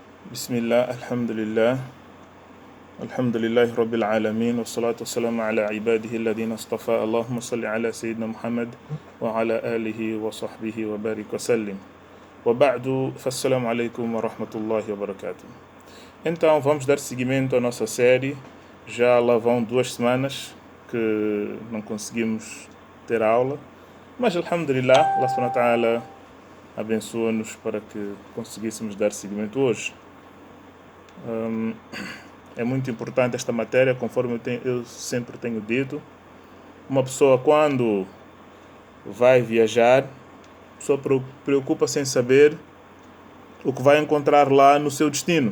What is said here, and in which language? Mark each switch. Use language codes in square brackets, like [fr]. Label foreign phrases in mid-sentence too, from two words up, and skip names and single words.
[ar] بسم الله الحمد لله الحمد لله رب العالمين والصلاة والسلام على عباده الذين اصطفى اللهم صل على سيدنا محمد وعلى آله وصحبه وبارك وسلم وبعد فالسلام عليكم ورحمة الله وبركاته. [pt] Então vamos dar seguimento à nossa série. Já lá vão 2 semanas que não conseguimos ter aula, mas alhamdulillah, Allah [ar] سبحانه وتعالى [pt] abençoa-nos para que conseguíssemos dar seguimento hoje. É muito importante esta matéria, conforme eu sempre tenho dito. Uma pessoa, quando vai viajar, a pessoa preocupa-se em saber o que vai encontrar lá no seu destino.